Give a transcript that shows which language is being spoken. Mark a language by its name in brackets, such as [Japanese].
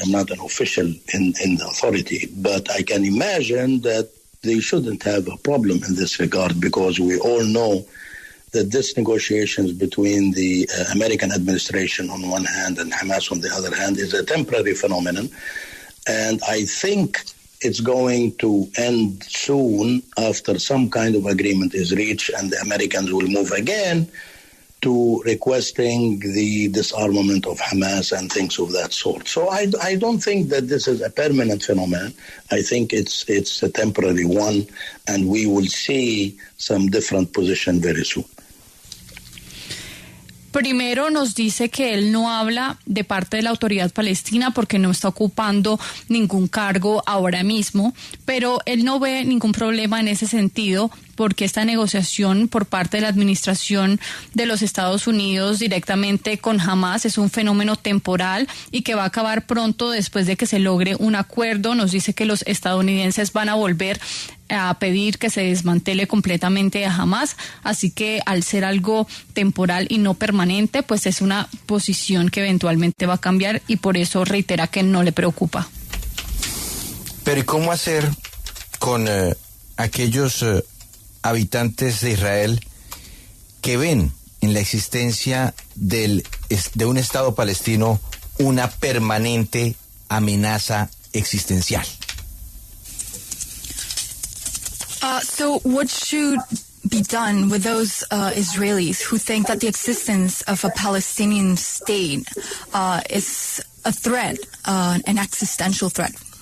[English] I'm not an official in the authority, but I can imagine that they shouldn't have a problem in this regard because we all know that this negotiations between the American administration on one hand and Hamas on the other hand is a temporary phenomenon, and I think it's going to end soon after some kind of agreement is reached and the Americans will move again to requesting the disarmament of Hamas and things of that sort. So I don't think that this is a permanent phenomenon. I think it's a temporary one, and we will see some different position very soon. [Spanish] Primero nos dice que él no habla de parte de la autoridad palestina porque no está ocupando ningún cargo ahora mismo, pero él no ve ningún problema en ese sentido porque esta negociación por parte de la administración de los Estados Unidos directamente con Hamas es un fenómeno temporal y que va a acabar pronto después de que se logre un acuerdo. Nos dice que los estadounidenses van a volver a pedir que se desmantele completamente a Hamas, así que al ser algo temporal y no permanente, pues es una posición que eventualmente va a cambiar y por eso reitera que no le preocupa. Pero ¿y cómo hacer con aquellos habitantes de Israel que ven en la existencia de un Estado palestino una permanente amenaza existencial? [English] So what should be done with those Israelis who think that the existence of a Palestinian state is a threat, an existential threat?